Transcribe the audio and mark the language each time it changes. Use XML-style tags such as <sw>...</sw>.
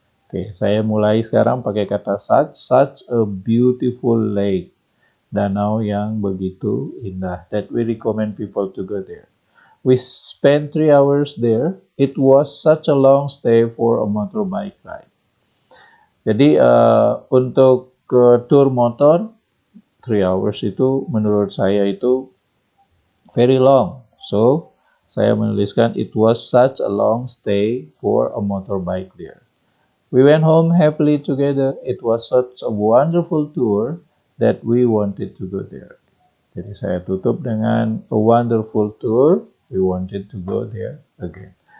<id>Oke, saya mulai sekarang pakai kata</id> <en>such a beautiful lake.</en> <id>Danau yang begitu indah</id> <en>that we recommend people to go there. We spent 3 hours there. It was such a long stay for a motorbike ride.</en> <id>Jadi untuk tour motor 3 hours itu menurut saya itu</id> <en>very long. So</en> <id>saya menuliskan</id> <en>it was such a long stay for a motorbike there. We went home happily together. It was such a wonderful tour that we wanted to go there.</en> <id>Jadi saya tutup dengan</id> <en>a wonderful tour. We wanted to go there again.</en>